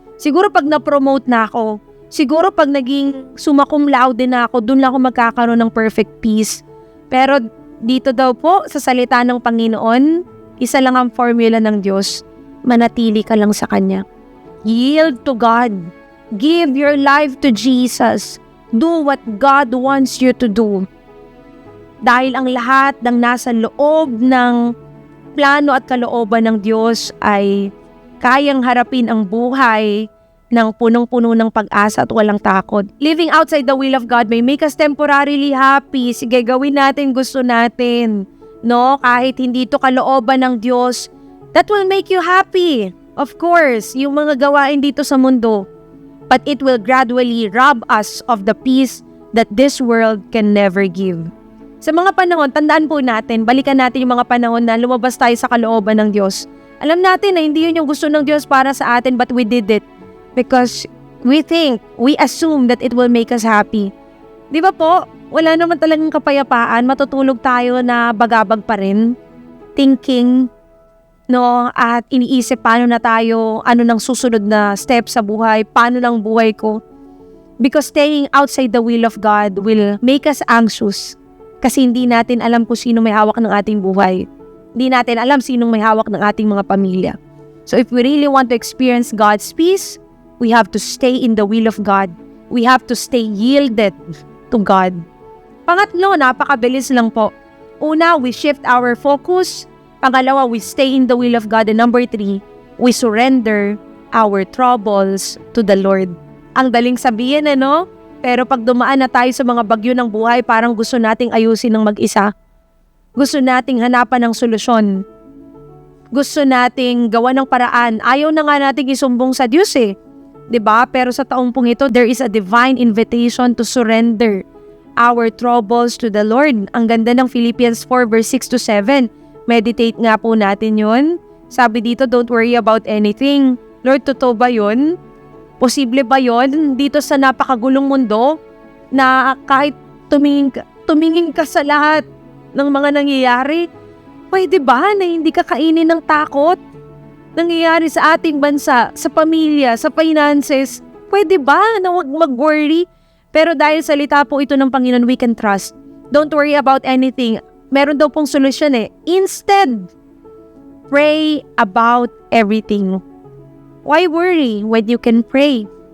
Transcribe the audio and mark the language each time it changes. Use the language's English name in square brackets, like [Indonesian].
[Filipino] Siguro pag na-promote na ako, siguro pag naging summa cum laude na ako, dun lang ako magkakaroon ng perfect peace. Pero dito daw po, sa salita ng Panginoon, isa lang ang formula ng Diyos: manatili ka lang sa Kanya. [English] Yield to God. Give your life to Jesus. Do what God wants you to do. [Filipino] Dahil ang lahat ng nasa loob ng plano at kalooban ng Diyos ay kayang harapin ang buhay ng punong-puno ng pag-asa at walang takot. [English] Living outside the will of God may make us temporarily happy. [Filipino] Sige, gawin natin gusto natin. Kahit hindi ito kalooban ng Diyos, [English] that will make you happy. [Filipino] Of course, yung mga gawain dito sa mundo. [English] But it will gradually rob us of the peace that this world can never give. [Filipino] Sa mga panahon, tandaan po natin, balikan natin yung mga panahon na lumabas tayo sa kalooban ng Diyos. Alam natin na hindi yun yung gusto ng Diyos para sa atin, [English] but we did it. Because we assume that it will make us happy. [Filipino] Di ba po? Wala naman talagang kapayapaan. Matutulog tayo na bagabag pa rin. Thinking, at iniisip paano na tayo, ano nang susunod na step sa buhay, paano nang buhay ko. [English] Because staying outside the will of God will make us anxious. [Filipino] Kasi hindi natin alam kung sino may hawak ng ating buhay. Hindi natin alam sinong may hawak ng ating mga pamilya. [English] So if we really want to experience God's peace, we have to stay in the will of God. We have to stay yielded to God. [Filipino] Pangatlo, napakabilis lang po. [English] Una, we shift our focus. Pangalawa, we stay in the will of God. And number 3, we surrender our troubles to the Lord. [Filipino] Ang daling sabihin, Pero pag dumaan na tayo sa mga bagyo ng buhay, parang gusto nating ayusin ng mag-isa. Gusto nating hanapan ng solusyon. Gusto nating gawa ng paraan. Ayaw na nga nating isumbong sa Diyos 'Di ba? Pero sa taong pong ito, [English] there is a divine invitation to surrender our troubles to the Lord. [Filipino] Ang ganda ng Philippians 4 verse 6 to 7. Meditate nga po natin yun. Sabi dito, [English] don't worry about anything. [Filipino] Lord, totoo ba yun? Posible ba yun dito sa napakagulong mundo na kahit tumingin ka sa lahat ng mga nangyayari, pwede ba na hindi ka kainin ng takot? Nangyayari sa ating bansa, sa pamilya, sa finances, pwede ba na huwag mag-worry? Pero dahil salita po ito ng Panginoon, [English] we can trust. Don't worry about anything. [Filipino] Meron daw pong solusyon [English] Instead, pray about everything. Why worry when you can pray?